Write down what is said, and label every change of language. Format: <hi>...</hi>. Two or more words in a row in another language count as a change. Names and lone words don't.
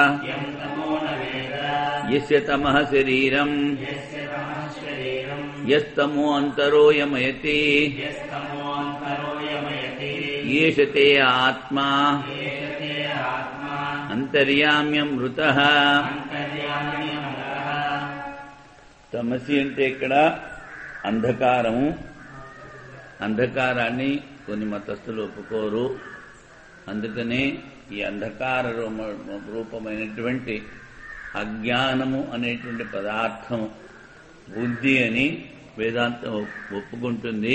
<sa>यस्य तमः शरीरम् यस्तमो अन्तरो यमयति येष ते आत्मा अंतर्याम्यमृतः</sa> <te>తమసి అంటే ఇక్కడ అంధకారము. అంధకారాన్ని కొన్ని మతస్థులు ఒప్పుకోరు. అందుకనే ఈ అంధకార రూపమైనటువంటి అజ్ఞానము అనేటువంటి పదార్థము బుద్ధి అని వేదాంతం ఒప్పుకుంటుంది.</te>